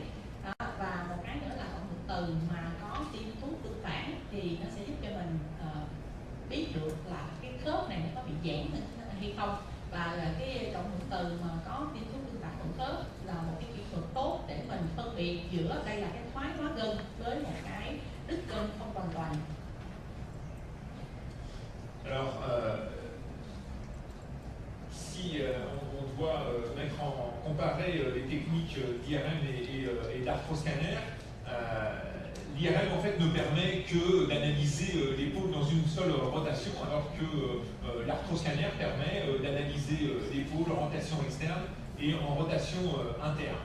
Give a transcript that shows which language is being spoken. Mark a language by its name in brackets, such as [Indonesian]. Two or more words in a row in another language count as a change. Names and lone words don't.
[Vietnamese] Và một cái nữa là cộng hưởng từ mà có tiêm thuốc tương phản thì nó sẽ giúp cho mình biết được là cái khớp này nó có bị giãn hay không. Và cái cộng hưởng từ mà có tiêm thuốc tương phản của khớp là một cái kỹ thuật tốt để mình phân biệt giữa đây là cái thoái hóa gân với một cái đứt gân không hoàn toàn. [French] Alors, si on doit comparer les techniques d'IRM et d'arthroscanner, l'IRM en fait ne permet que d'analyser l'épaule dans une seule rotation, alors que l'arthroscanner permet d'analyser l'épaule en rotation externe et en rotation interne.